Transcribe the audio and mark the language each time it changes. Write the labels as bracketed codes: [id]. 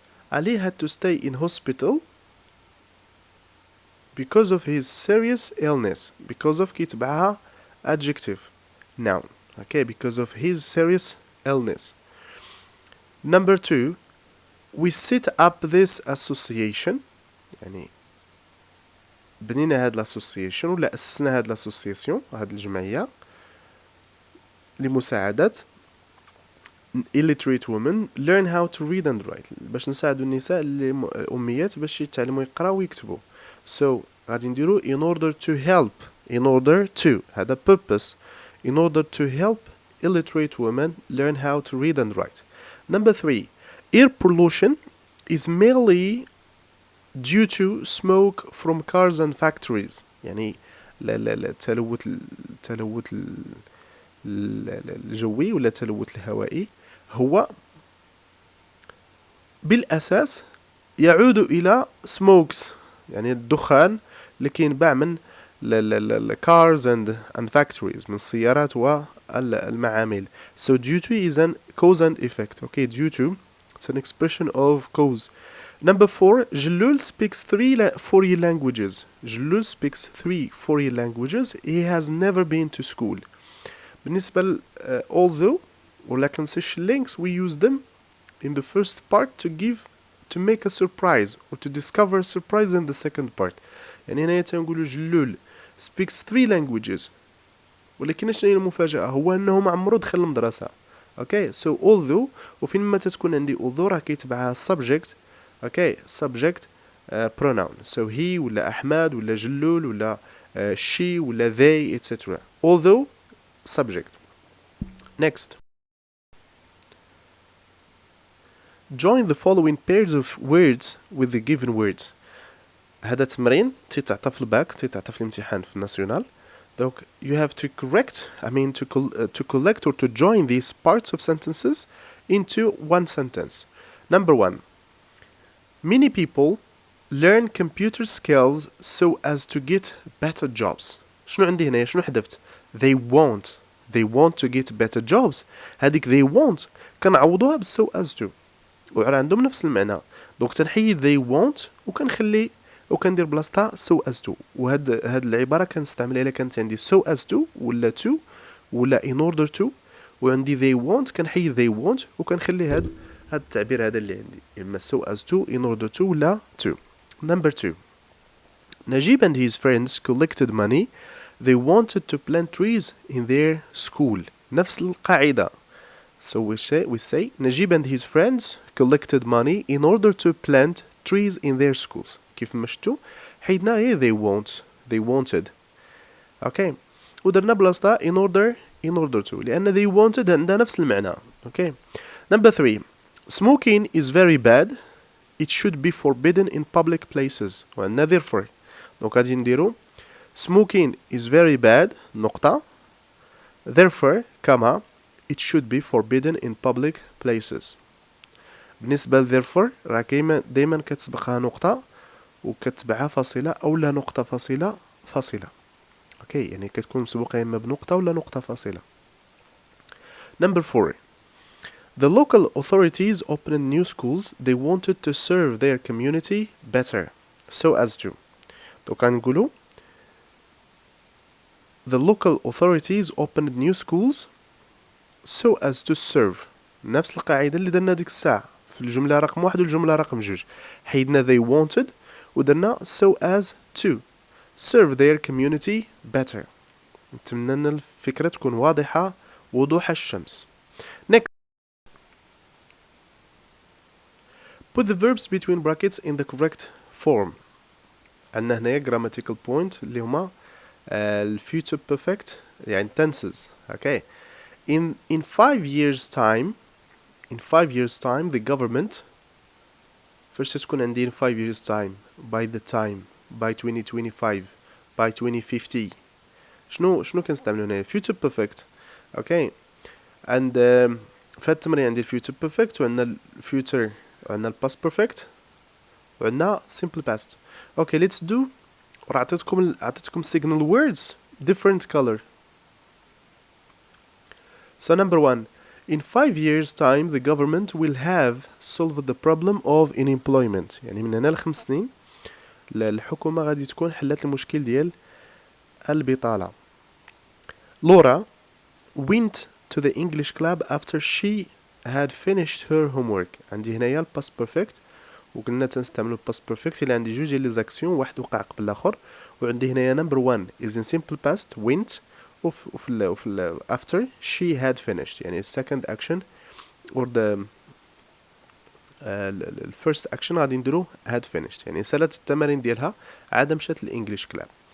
[en] Ali had to stay in hospital because of his serious illness. Because of [ar] كيتبعها [en] adjective, noun. Okay, because of his serious illness. Number 2. We set up this association. [ar] يعني بنينا هاد l'association ولا أسسنا هاد l'association هاد الجمعية لمساعدة [en] illiterate women learn how to read and write [ar] باش نساعدوا النساء اللي أميات باش يتعلموا يقراوا ويكتبوا. [en] So [ar] غادي نديرو [en] in order to help, in order to هذا purpose, in order to help illiterate women learn how to read and write. Number 3. Air pollution is mainly due to smoke from cars and factories. [ar] يعني التلوث الجوي ولا التلوث الهوائي هو بالأساس يعود إلى smokes يعني الدخان اللي كينبع من [en] cars and factories [ar] من السيارات والمعامل. [en] So due to is an cause and effect. Okay, due to it's an expression of cause. Number 4. Jalul speaks 3 foreign languages. Jalul speaks 3 foreign languages. He has never been to school. بالنسبة although ولا concession links we use them in the first part to make a surprise or to discover a surprise in the second part. [ar] يعني هنا تنقولوا جلول [en] speaks 3 languages. [ar] ولكن شنو هي المفاجأة؟ هو أنه ما عمرو دخل المدرسة. اوكي [en] so although [ar] وفين ما تتكون عندي although راه كيتبعها subject. اوكي [en] subject pronoun so he [ar] ولا أحمد ولا جلول ولا she ولا they etc. [en] although subject. Next, join the following pairs of words with the given words. [ar] هذا تمرين تيتعطى في الباك تيتعطى في الامتحان في الناسيونال. [en] Donc you have to to collect or to join these parts of sentences into one sentence. Number 1, many people learn computer skills so as to get better jobs. [ar] شنو عندي هنا؟ شنو حذفت؟ [en] they want to get better jobs. [ar] هذيك they want كنعوضوها ب [en] so as to [ar] وعلى عندهم نفس المعنى. دونك تنحيد they want وكنخلي وكندير بلاصتها so as to. وهاد العبارة كنستعملها إلا كانت عندي so as to ولا to ولا in order to. وعندي they want كنحيد they want وكنخلي هاد التعبير هذا اللي عندي إما so as to [en] in order to [ar] ولا to. [en] Number 2, Najib and his friends collected money. They wanted to plant trees in their school. [ar] نفس القاعدة. [en] So we say Najib and his friends collected money in order to plant trees in their schools. [ar] كيف مشتو حيدنا غير they wanted. [en] Okay. [ar] ودرنا بلاصتها in order to لأن they wanted عندها نفس المعنى. [en] Okay. Number 3, smoking is very bad. It should be forbidden in public places. وعندنا therefore. [ar] دونك غادي نديرو [en] smoking is very bad نقطة therefore كما it should be forbidden in public places. [ar] بالنسبة ل therefore راه دايما كتسبقها نقطة وكتبعها فاصلة أو لا نقطة فاصلة. اوكي يعني كتكون مسبوقة إما بنقطة ولا نقطة فاصلة. [en] Number 4, the local authorities opened new schools. They wanted to serve their community better so as to. [ar] دوك غنقولو [en] the local authorities opened new schools so as to serve. [ar] نفس القاعدة اللي درنا ديك الساعة في الجملة رقم 1 والجملة رقم 2. حيدنا [en] they wanted ودرنا so as to serve their community better. [ar] نتمنى أن الفكرة تكون واضحة وضوح الشمس. [en] Next, put the verbs between brackets in the correct form. [ar] عندنا هنايا [en] grammatical point اللي هما future perfect يعني tenses. Okay. In 5 years time the government first [ar] تكون عندي [en] in 5 years time by the time by 2025 by 2050 شنو كنستعملو هنايا future perfect. Okay. and [ar] في هاد التمرين عندي [en] future perfect وعندنا future وعندنا past perfect وعندنا simple past. Okay, let's do [ar] ورا عطيتكم [en] signal words different color. So number 1, in 5 years time the government will have solved the problem of unemployment. [ar] يعني من هنا ل5 سنين الحكومة غادي تكون حلت المشكل ديال البطالة. [en] Laura went to the English club after she had finished her homework. [ar] عندي هنايا past perfect وقلنا تنستعملو past perfect إلا عندي جوج ديال لي زاكسيون واحد وقع قبل الآخر. وعندي هنايا number 1 [en] is in simple past went [ar] وفي after she had finished يعني second action or the first action غادي نديرو had finished يعني سالت التمارين ديالها عاد مشات للإنجليش كلاب.